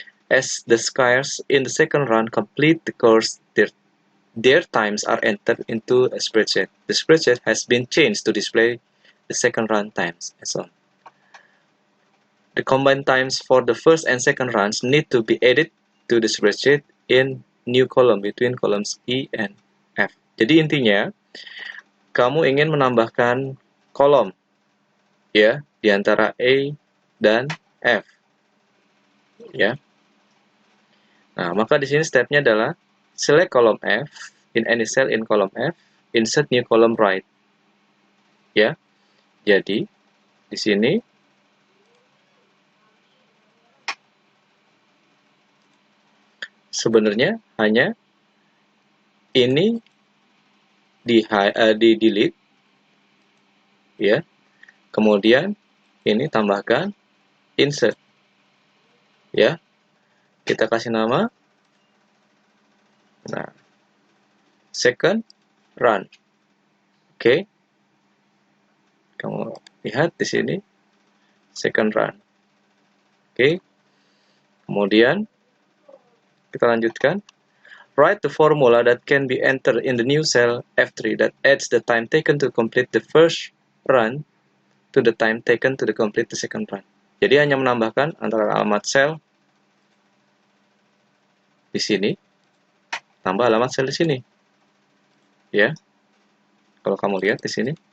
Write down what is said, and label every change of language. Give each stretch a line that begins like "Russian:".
English: As the skiers in the second run complete the course, their times are entered into a spreadsheet. The spreadsheet has been changed to display the second run times as on. The combined times for the first and second runs need to be added to the spreadsheet in new column between columns E and F.
Indonesian: Jadi intinya, kamu ingin menambahkan kolom ya di antara A dan F. Ya. Nah, maka di sini stepnya adalah
English: select column F in any cell in column F, insert new column right. Ya.
Indonesian: Jadi di sini sebenarnya hanya ini di delete ya. Kemudian ini tambahkan insert. Ya. Kita kasih nama second run. Oke. Kamu lihat di sini second run. Oke. Kemudian kita lanjutkan.
English: Write the formula that can be entered in the new cell F3 that adds the time taken to complete the first run to the time taken to complete the second run.
Indonesian: Jadi hanya menambahkan antara alamat sel di sini tambah alamat sel di sini. Ya. Kalau kamu lihat di sini.